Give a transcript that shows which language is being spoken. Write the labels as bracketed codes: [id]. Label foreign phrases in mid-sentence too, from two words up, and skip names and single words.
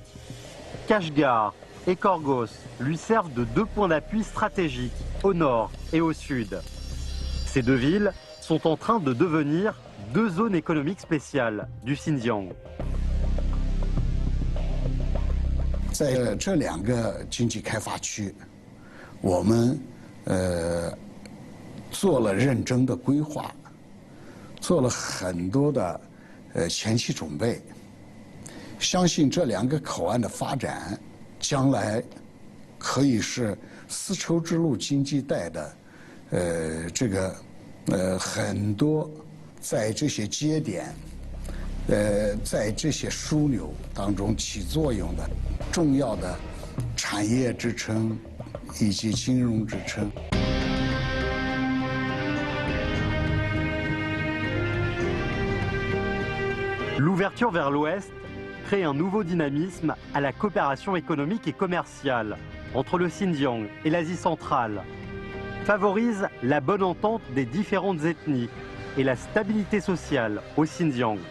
[fr] Kashgar et Korgos lui servent de deux points d'appui stratégiques au nord et au sud. Ces deux villes sont en train de devenir deux zones économiques spéciales du Xinjiang. [zh] 在这两个经济开发区，我们做了认真的规划，做了很多的前期准备。相信这两个口岸的发展，将来可以是丝绸之路经济带的很多在这些节点。在这些枢纽当中起作用的重要的产业支撑以及金融支撑。 [fr] L'ouverture vers l'ouest crée un nouveau dynamisme à la coopération économique et commerciale entre le Xinjiang et l'Asie centrale, favorise la bonne entente des différentes ethnies et la stabilité sociale au Xinjiang.